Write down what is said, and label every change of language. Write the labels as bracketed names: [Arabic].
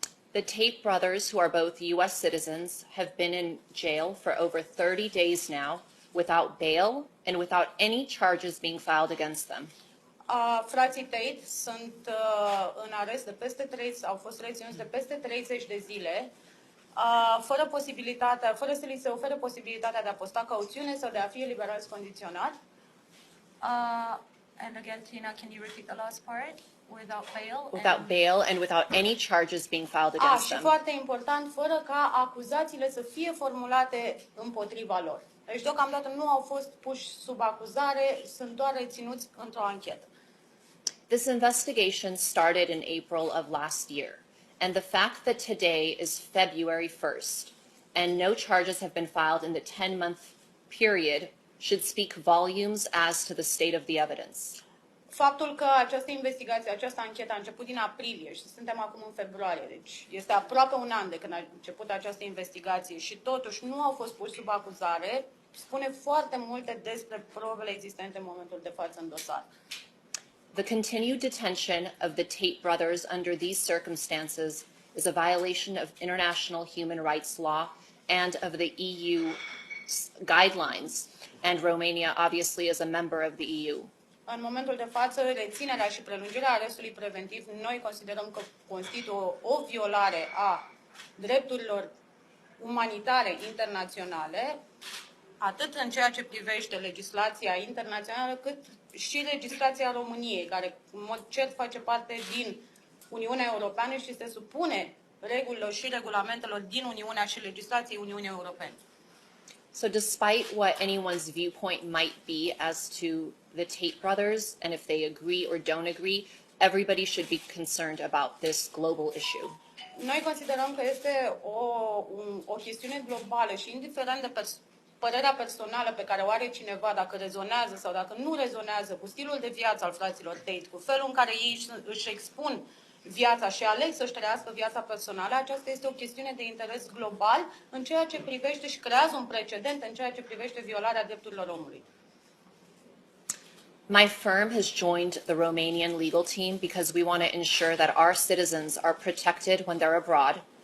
[English] The Tate brothers, who are both U.S. citizens, have been in jail for over 30 days now without bail and without any charges being filed against them. [Romanian] Frații Tate sunt în arest de au fost reținuți de peste 30 de zile, fără să li se ofere posibilitatea de a posta cauțiune sau de a fi eliberați condiționat. [English] And again, Tina, can you repeat the last part? Without bail. Without bail and without any charges being filed against [Romanian] și [English] them. [Romanian] foarte important, fără ca acuzațiile să fie formulate împotriva lor. Deci deocamdată nu au fost puși sub acuzare, sunt doar reținuți într-o anchetă. [English] This investigation started in April of last year. And the fact that today is February 1st and no charges have been filed in the 10-month period should speak volumes as to the state of the evidence. [Romanian] Faptul că această investigație, această anchetă a început din aprilie și suntem acum în februarie, deci este aproape un an de când a început această investigație și totuși nu au fost puși sub acuzare, spune foarte multe despre probele existente în momentul de față în dosar. [English] The continued detention of the Tate brothers under these circumstances is a violation of international human rights law and of the EU guidelines, and Romania obviously is a member of the EU. [Romanian] În momentul de față, reținerea și prelungirea arestului preventiv, noi considerăm că constituie o violare a drepturilor umanitare internaționale atât în ceea ce privește legislația internațională, cât și legislația României, care în mod cert face parte din Uniunea Europeană și se supune regulilor și regulamentelor din Uniunea și legislației Uniunii Europene. [English] So despite what anyone's viewpoint might be as to the Tate brothers, and if they agree or don't agree, everybody should be concerned about this global issue. [Romanian] Noi considerăm că este o chestiune globală și indiferent de părerea personală pe care o are cineva, dacă rezonează sau dacă nu rezonează cu stilul de viață al fraților Tate, cu felul în care ei își expun viața și aleg să-și trăiască viața personală, aceasta este o chestiune de interes global în ceea ce privește și creează un precedent în ceea ce privește violarea drepturilor omului. [English] My firm has joined the Romanian legal team because we want to ensure that our citizens are protected when they're abroad.